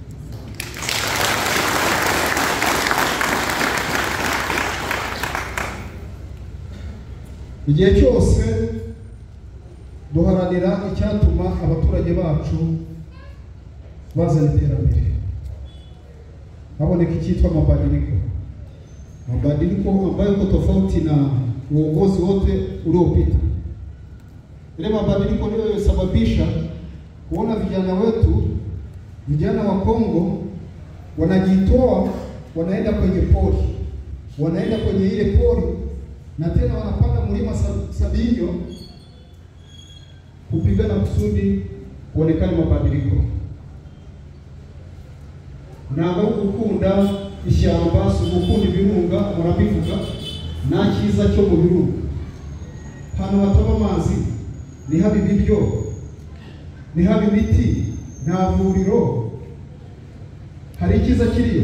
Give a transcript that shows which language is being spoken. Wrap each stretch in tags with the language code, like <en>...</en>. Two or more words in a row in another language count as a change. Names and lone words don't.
<rw>Igihe cyose duharanira icyatuma abaturage bacu bazana iterambere, haboneka icyitwa mabadiliko.</rw> <sw>Mabadiliko ambayo iko tofauti na uongozi wote uliopita. Ile mabadiliko ndio yasababisha kuona vijana wetu, vijana wa Kongo wanajitoa, wanaenda kwenye pori, wanaenda kwenye ile pori na tena wanapanda mlima Sabinyo kupigana kusudi kuonekana mabadiliko.</sw> <rw>Ntabwo gukunda ishyamba, gukunda ibirunga murabivuga, nta cyiza cyo mu birunga. Hano hataba amazi, ni haba ibiryo, ni haba imiti, nta vuriro, hari icyiza kiriyo.</rw>